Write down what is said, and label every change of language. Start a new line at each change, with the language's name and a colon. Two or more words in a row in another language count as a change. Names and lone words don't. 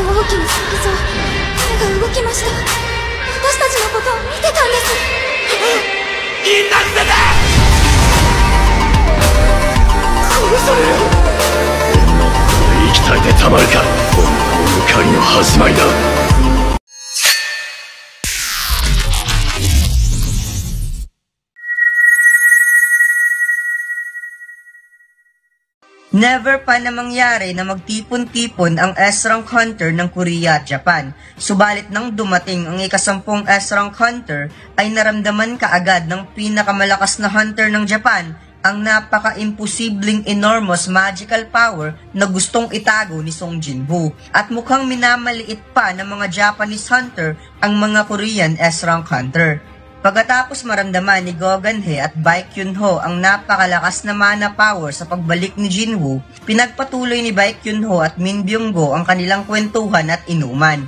Japanese: 時に想像、手が動きました。私たちのことを見てたんです。みんな捨てて！殺される。こんなところで生きたいでたまるか。怒りの始まりだ。
Filipino: Never pa na mangyari na magtipon-tipon ang
English: S-Rank Hunter
Filipino: ng Korea at Japan. Subalit nang dumating ang ika-10
English: S-Rank Hunter
Filipino: ay naramdaman kaagad ng pinakamalakas na hunter ng Japan ang napaka-imposibleng
English: enormous magical power
Filipino: na gustong itago ni Song Jinwoo. At mukhang minamaliit pa ng mga
English: Japanese hunter
Filipino: ang mga
English: Korean S-Rank Hunter.
Filipino: Pagkatapos maramdaman ni Go Gan-hye at Baek Kyun-ho ang napakalakas na
English: mana power
Filipino: sa pagbalik ni Jinwoo, pinagpatuloy ni Baek Kyun-ho at Min Byung-go ang kanilang kwentuhan at inuman.